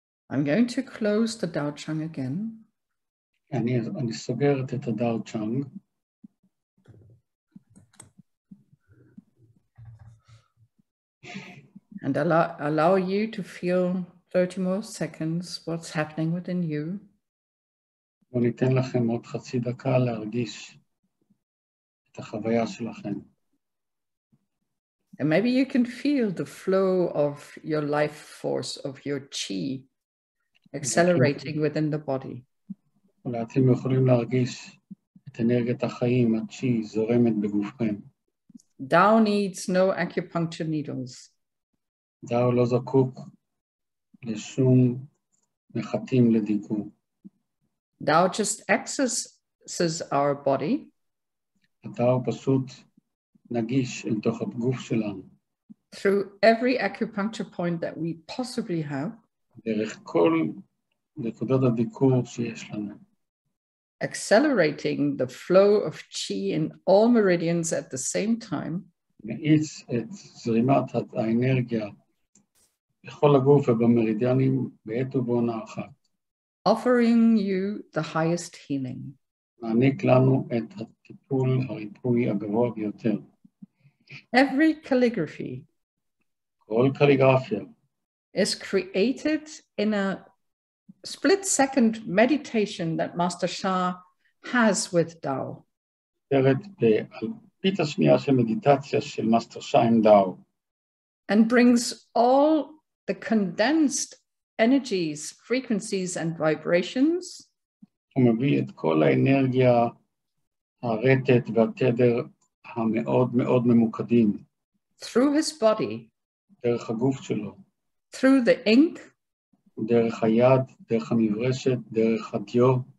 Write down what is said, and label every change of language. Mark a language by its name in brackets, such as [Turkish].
[English] I'm going to close the Dao Chang again. [Hebrew] אני סוגרת את הדאו צ'אנג. [English] And allow you to feel 30 more seconds what's happening within you. [Hebrew] וניתן לכם עוד חצי דקה להרגיש את החוויה שלכם. [English] And maybe you can feel the flow of your life force, of your chi, accelerating within the body. [Hebrew] אולי אתם יכולים להרגיש את אנרגיית החיים, הצ'י, זורמת בגופכם. [English] Dao needs no acupuncture needles. [Hebrew] דאו לא זקוק לשום מחטים לדיגום. [English] Dao just accesses our body. [Hebrew] הדאו פשוט נגיש אל תוך הגוף שלנו. [English] Through every acupuncture point that we possibly have. [Hebrew] דרך כל נקודות הדיקור שיש לנו. [English] Accelerating the flow of chi in all meridians at the same time. [Hebrew] מאיץ את זרימת האנרגיה בכל הגוף ובמרידיאנים בעת ובעונה אחת. [English] Offering you the highest healing. [Hebrew] מעניק לנו את הטיפול הריפוי הגבוה ביותר. [English] Every calligraphy [Hebrew] כל קליגרפיה [English] is created in a split-second meditation that Master Sha has with Dao. [Hebrew] באלפית השנייה של מדיטציה של מאסטר שא עם דאו. [English] And brings all the condensed energies, frequencies, and vibrations [Hebrew] הוא מביא את כל האנרגיה, הרטט והתדר המאוד מאוד ממוקדים. [English] through his body, [Hebrew] דרך הגוף שלו. [English] through the ink, [Hebrew] דרך היד, דרך המברשת, דרך הדיו.